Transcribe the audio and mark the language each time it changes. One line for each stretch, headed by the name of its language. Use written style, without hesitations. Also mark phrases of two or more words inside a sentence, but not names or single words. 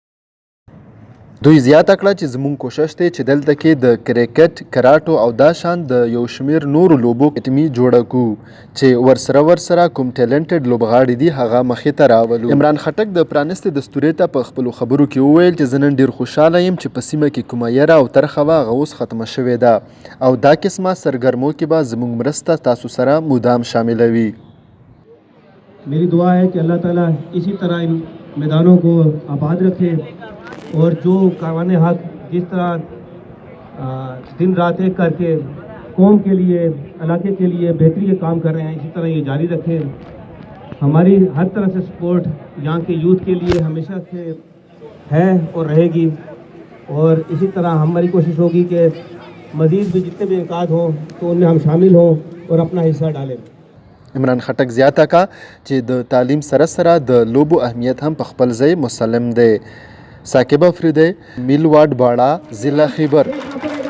Pashto: دوی زیاته کړه چې زموږ کوشش دی چې دلته کې د کرکټ، کراټو او دا شان د یو شمیر نورو لوبو اکیډمي جوړه کړو چې ورسره کوم ټیلنټډ لوبغاړي دي هغه مخې ته راولو. عمران خټک د پرانیستي دستورې ته په خپلو خبرو کې وویل چې زه نن ډېر خوشحاله یم چې په سیمه کې کومه یره او ترخه وه هغه اوس ختمه شوې ده او دا قسمه سرګرمو کې به زموږ مرسته تاسو سره مدام شاملوي.
Urdu: میری دعا ہے کہ اللہ تعالیٰ اسی طرح ان میدانوں کو آباد رکھے اور جو کاروان حق جس طرح دن رات ایک کر کے قوم کے لیے، علاقے کے لیے بہتری کے کام کر رہے ہیں، اسی طرح یہ جاری رکھیں. ہماری ہر طرح سے سپورٹ یہاں کے یوتھ کے لیے ہمیشہ سے ہے اور رہے گی اور اسی طرح ہماری کوشش ہوگی کہ مزید بھی جتنے بھی انعقاد ہوں تو ان میں ہم شامل ہوں اور اپنا حصہ ڈالیں.
Pashto: عمران خټک زیاته کا چې د تعلیم سره سره د لوبو اهمیت هم په خپل ځای مسلم دی. ثاقب افریدي، میل واټ باړه، ضلع خیبر.